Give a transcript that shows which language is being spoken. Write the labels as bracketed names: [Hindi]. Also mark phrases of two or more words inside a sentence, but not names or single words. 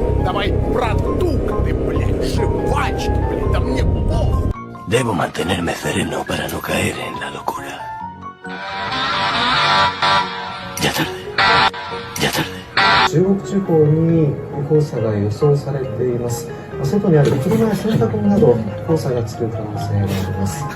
[Russian] Давай продукты, блядь! Жвачки, блядь! Да мне похуй! [Spanish] Debo mantenerme sereno para no caer en la locura. Ya tarde. Ya tarde. [Japanese] 中国地方に黄砂が予想されています。外にある車や洗濯物など黄砂がつく可能性があります。